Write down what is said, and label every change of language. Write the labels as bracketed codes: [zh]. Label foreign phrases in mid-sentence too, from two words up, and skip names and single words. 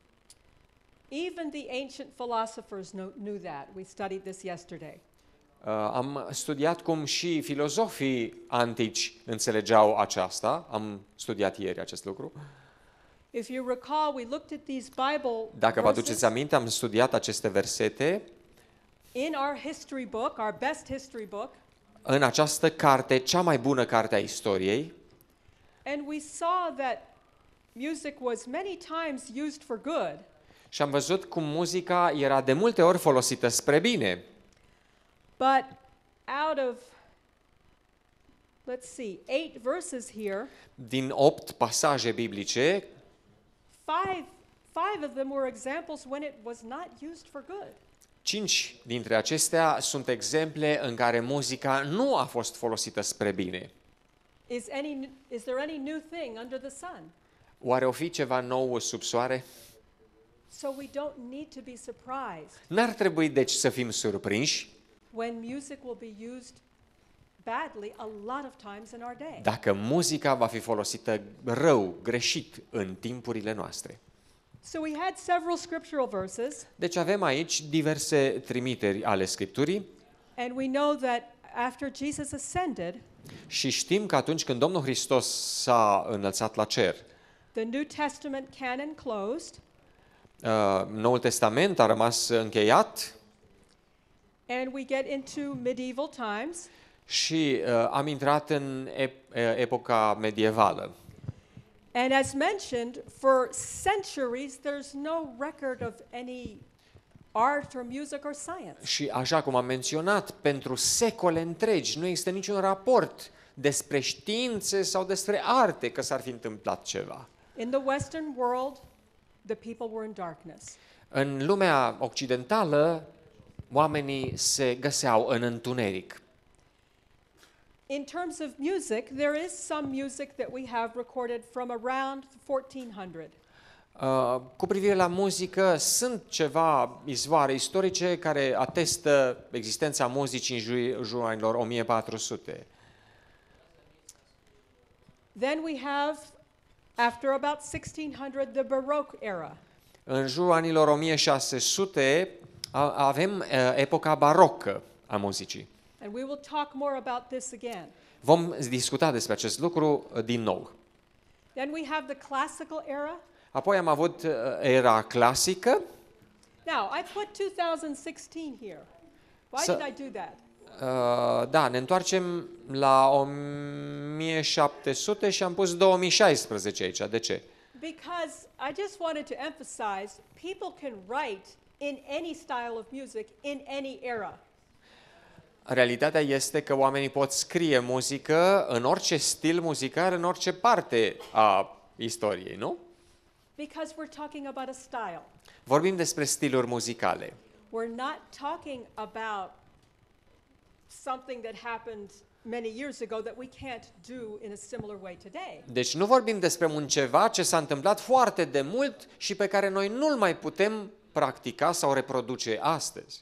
[en] Even the ancient philosophers knew that. We studied this yesterday. [ro] Am studiat cum și filozofii antici înțelegeau aceasta. Am studiat ieri acest lucru. [en] If you recall, we looked at these Bible [ro] Dacă vă aduceți verses aminte, am studiat aceste versete [en] in our history book, our best history book, [ro] în această carte, cea mai bună carte a istoriei, [en] and we saw that music was many times used for good. [ro] și am văzut cum muzica era de multe ori folosită spre bine. [en] But out of, let's see, 8 verses here, [ro] Din 8 pasaje biblice, [en] five of them were examples when it was not used for good. [ro] 5 dintre acestea sunt exemple în care muzica nu a fost folosită spre bine. [en] Is there any new thing under the sun? [ro] Oare o fi ceva nou sub soare? [en] So we don't need to be surprised [ro] N-ar trebui deci să fim surprinși [en] when music will be used badly a lot of times in our day. [ro] Dacă muzica va fi folosită rău, greșit în timpurile noastre. [en] So we had several scriptural verses, [ro] Deci avem aici diverse trimiteri ale Scripturii [en] and we know that after Jesus ascended, [ro] și știm că atunci când Domnul Hristos s-a înălțat la cer, [en] the New Testament canon closed, [ro] Noul Testament a rămas încheiat [en] and we get into medieval times. [ro] și am intrat în epoca medievală. [en] And as mentioned, for centuries there's no record of any art or music or science. [ro] Și așa cum am menționat, pentru secole întregi nu există niciun raport despre științe sau despre arte că s-ar fi întâmplat ceva. [en] In the Western world, the people were in darkness. [ro] În lumea occidentală, oamenii se găseau în întuneric. [en] In terms of music, there is some music that we have recorded from around 1400. [ro] Cu privire la muzică, sunt ceva izvoare istorice care atestă existența muzicii în jurul anilor 1400. [en] Then we have, after about 1600, the Baroque era. [ro] În jurul anilor 1600 avem epoca barocă a muzicii. [en] And we will talk more about this again. [ro] Vom discuta despre acest lucru din nou. [en] Then we have the classical era. [ro] Apoi am avut era clasică. [en] Now, I put 2016 here. Why So- did I do that? [ro] Da, ne întoarcem la 1700 și am pus 2016 aici. De ce? [en] Because I just wanted to emphasize people can write in any style of music in any era. [ro] Realitatea este că oamenii pot scrie muzică în orice stil muzical, în orice parte a istoriei, nu? [en] Because we're talking about a style. [ro] Vorbim despre stiluri muzicale. [en] We're not talking about something that happened many years ago that we can't do in a similar way today. [ro] Deci nu vorbim despre un ceva ce s-a întâmplat foarte de mult și pe care noi nu-l mai putem practica sau reproduce astăzi.